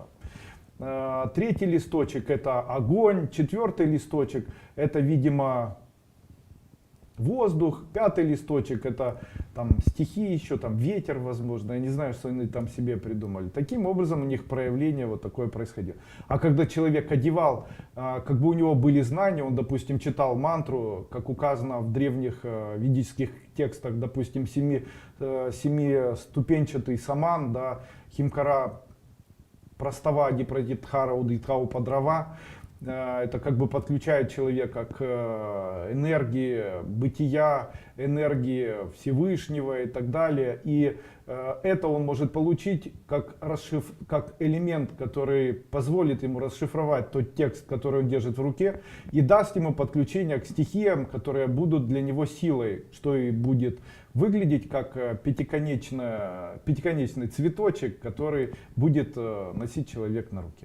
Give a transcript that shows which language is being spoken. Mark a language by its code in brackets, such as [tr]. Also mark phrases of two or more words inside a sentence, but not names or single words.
[ru] Третий листочек это огонь, четвертый листочек это, видимо, воздух, пятый листочек это там стихи еще, там ветер, возможно, я не знаю, что они там себе придумали. Таким образом у них проявление вот такое происходило. А когда человек одевал, как бы у него были знания, он, допустим, читал мантру, как указано в древних ведических текстах, допустим, семиступенчатый саман, да, химкара, простава, дипрадитхара, удитхау подрава. Это как бы подключает человека к энергии бытия, энергии Всевышнего и так далее. И это он может получить как элемент, который позволит ему расшифровать тот текст, который он держит в руке, и даст ему подключение к стихиям, которые будут для него силой, что и будет выглядеть как пятиконечный цветочек, который будет носить человек на руке.